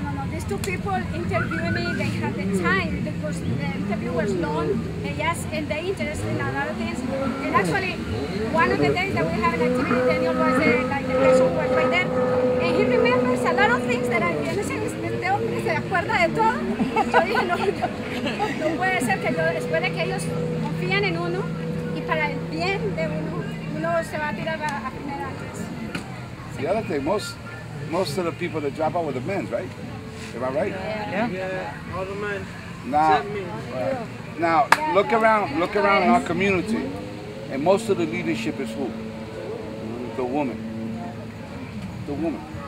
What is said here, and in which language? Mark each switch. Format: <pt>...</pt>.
<en>These two people interviewing me, they had the time because the interview was long, and yes, and they interested in a lot of things. And actually, one of the days that we had an activity, Daniel was like the person who was right there, and he remembers a lot of things that I did.</en> <es>Este hombre se acuerda de todo. Yo dije, no puede ser que después de que ellos confían en uno y para el bien de uno se va a tirar a primera vez.</es> <en>The other thing, most of the people that drop out were the men, right? Am I right? Yeah, all the men. Now, look around in our community, and most of the leadership is who? The woman. The woman.</en>